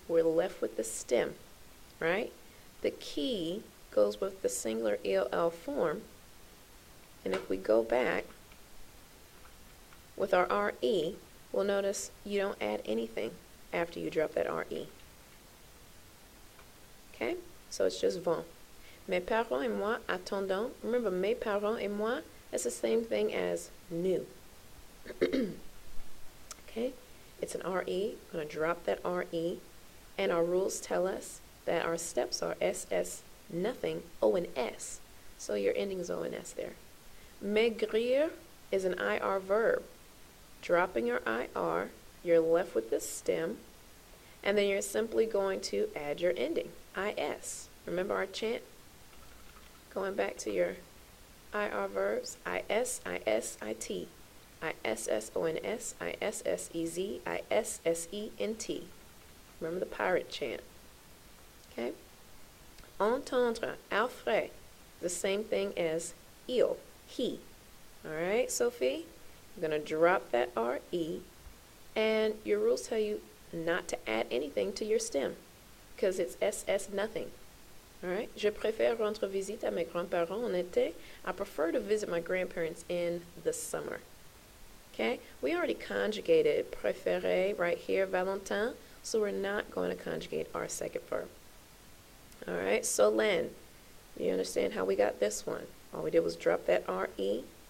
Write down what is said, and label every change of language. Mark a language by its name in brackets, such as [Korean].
[English] We're left with the stem, right? The qui goes with the singular ELL form. And if we go back with our RE, we'll notice you don't add anything after you drop that RE. Okay? So it's just vont. [French] Mes parents et moi attendons. [English] Remember, [French] mes parents et moi, [English] that's the same thing as nous. Okay? It's an RE. I'm going to drop that RE. And our rules tell us that our steps are SS, nothing, O and S. So your ending is O and S there. Maigrir is an IR verb. Dropping your IR, you're left with the stem, and then you're simply going to add your ending, IS. Remember our chant? Going back to your IR verbs, IS, IS, IT, ISSONS, ISSEZ, ISSENT. Remember the pirate chant. Okay? Entendre, Alfred, the same thing as il, he. Alright, Sophie? I'm going to drop that RE, and your rules tell you not to add anything to your stem because it's SS nothing. Alright? [French] Je préfère rendre visite à mes grands-parents en été. [English] I prefer to visit my grandparents in the summer. Okay? We already conjugated préférer right here, Valentin, so we're not going to conjugate our second verb. Alright? Solène, you understand how we got this one? All we did was drop that RE.